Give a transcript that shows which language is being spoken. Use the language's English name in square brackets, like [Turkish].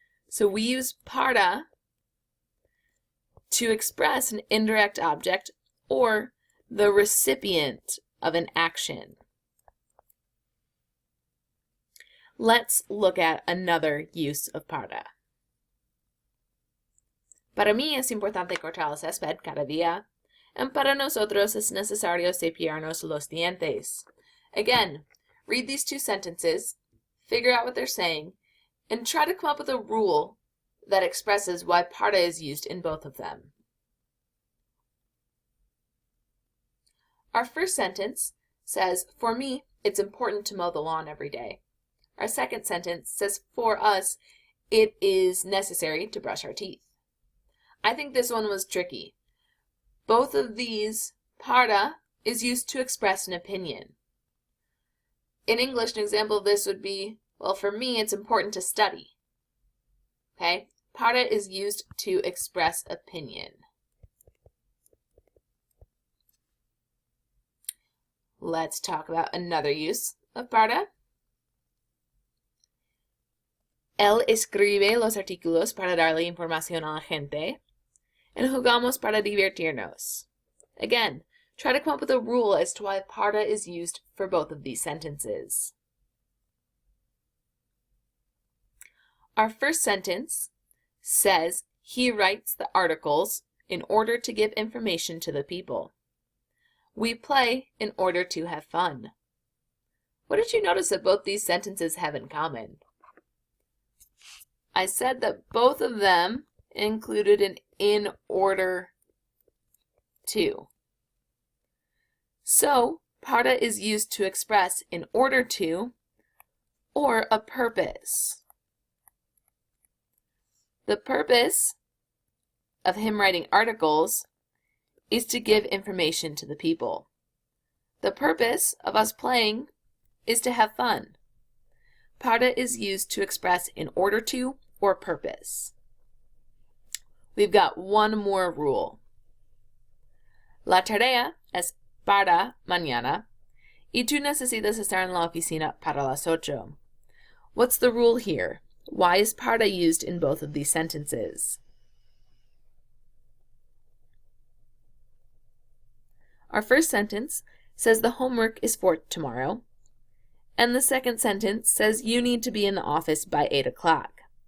[English] So we use para to express an indirect object or the recipient of an action. Let's look at another use of para. [Spanish] Para mí es importante cortar el césped cada día, [English] and [Spanish] para nosotros es necesario cepillarnos los dientes. [English] Again, read these two sentences, figure out what they're saying, and try to come up with a rule that expresses why para is used in both of them. Our first sentence says, for me, it's important to mow the lawn every day. Our second sentence says, for us, it is necessary to brush our teeth. I think this one was tricky. Both of these, para is used to express an opinion. In English, an example of this would be, well, for me, it's important to study. Okay? Para is used to express opinion. Let's talk about another use of para. [Spanish] Él escribe los artículos para darle información a la gente, [English] and [Spanish] jugamos para divertirnos. [English] Again, try to come up with a rule as to why para is used for both of these sentences. Our first sentence says, he writes the articles in order to give information to the people. We play in order to have fun. What did you notice that both these sentences have in common? I said that both of them included an in order to. So, para is used to express in order to or a purpose. The purpose of him writing articles is to give information to the people. The purpose of us playing is to have fun. Para is used to express in order to or purpose. We've got one more rule. [Spanish] La tarea es para mañana y tú necesitas estar en la oficina para las 8. [English] What's the rule here? Why is para used in both of these sentences? Our first sentence says the homework is for tomorrow, and the second sentence says you need to be in the office by 8 o'clock.